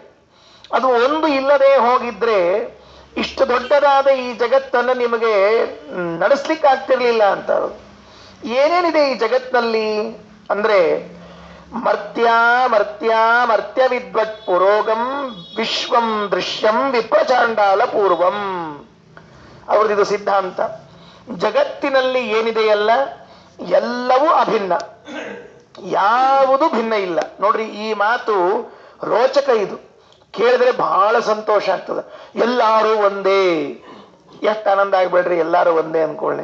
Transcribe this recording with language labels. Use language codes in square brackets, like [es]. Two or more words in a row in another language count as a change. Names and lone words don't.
[kn] ಅದು ಒಂದು ಇಲ್ಲದೆ ಹೋಗಿದ್ರೆ ಇಷ್ಟು ದೊಡ್ಡದಾದ ಈ ಜಗತ್ತನ್ನು ನಿಮಗೆ ನಡೆಸ್ಲಿಕ್ಕೆ ಆಗ್ತಿರ್ಲಿಲ್ಲ ಅಂತ. ಏನೇನಿದೆ ಈ ಜಗತ್ತಿನಲ್ಲಿ ಅಂದ್ರೆ [sa] ಮರ್ತ್ಯ ವಿದ್ವತ್ ಪುರೋಗಂ ವಿಶ್ವಂ ದೃಶ್ಯಂ ವಿಪ್ರಚಾಂಡಾಲ ಪೂರ್ವಂ. [kn] ಅವ್ರದ್ದು ಸಿದ್ಧಾಂತ. ಜಗತ್ತಿನಲ್ಲಿ ಏನಿದೆಯಲ್ಲ ಎಲ್ಲವೂ ಅಭಿನ್ನ, ಯಾವುದು ಭಿನ್ನ ಇಲ್ಲ. ನೋಡ್ರಿ, ಈ ಮಾತು ರೋಚಕ. ಇದು ಕೇಳಿದ್ರೆ ಬಹಳ ಸಂತೋಷ ಆಗ್ತದೆ. ಎಲ್ಲಾರು ಒಂದೇ. ಎಷ್ಟು ಆನಂದ ಆಗ್ಬೇಡ್ರಿ, ಎಲ್ಲಾರು ಒಂದೇ ಅನ್ಕೊಳ್ಳಿ.